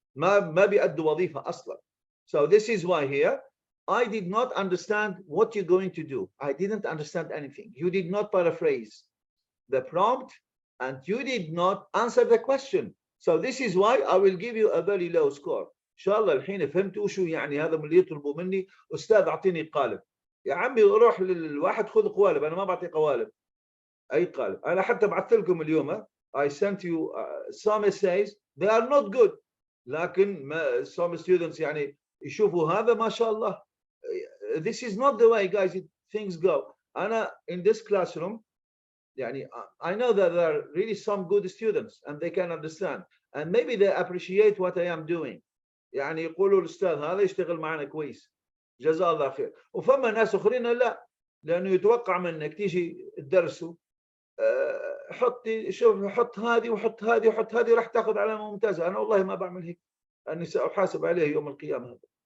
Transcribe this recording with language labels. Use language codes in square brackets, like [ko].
[ar] ما بيأدوا وظيفة أصلا. [en] So this is why here I did not understand what you're going to do. I didn't understand anything. You did not paraphrase the prompt and you did not answer the question. So this is why I will give you a very low score. [ar] إن شاء الله الحين فهمتوا شو يعني هذا من اللي يطلبوا مني أستاذ أعطيني قالب. يا عمي روح للواحد خذ قوالب. أنا ما بعطي قوالب. أي قالب. أنا حتى بعثت لكم اليوم. [en] I sent you some essays. They are not good. [ar] لكن [en] some students [ar] يعني يشوفوا هذا ما شاء الله. [en] This is not the way, guys. Things go. أنا in this classroom يعني I know that there are really some good students and they can understand and maybe they appreciate what I am doing. [ar] يعني يقولوا الأستاذ هذا يشتغل معنا كويس. جزاه الله خير. وفما ناس أخرين لا لأنه يتوقع منك تيجي تدرسه حطي شوف حط هذه وحط هذه وحط هذه راح تاخذ علامة ممتازة. أنا والله ما بعمل هيك. أني سأحاسب عليه يوم القيامة هذا.